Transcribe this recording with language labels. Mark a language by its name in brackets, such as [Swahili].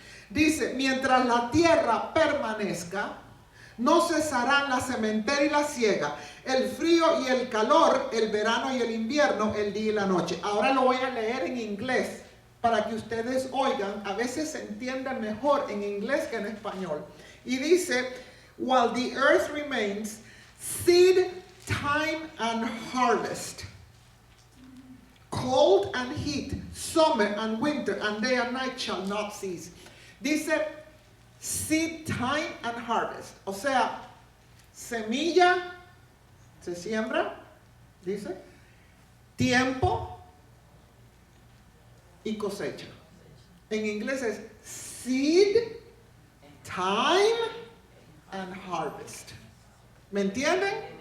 [Spanish] Dice, mientras la tierra permanezca, no cesarán la sementera y la siega, el frío y el calor, el verano y el invierno, el día y la noche. Ahora lo voy a leer en inglés para que ustedes oigan. A veces se entiende mejor en inglés que en español. Y dice, [English] while the earth remains, seed, time and harvest, cold and heat, summer and winter, and day and night shall not cease. [Spanish] Dice, [English] seed time and harvest. [Spanish] O sea, semilla, se siembra, dice, tiempo y cosecha. En inglés es [English] seed, time and harvest. [Spanish] ¿Me entienden?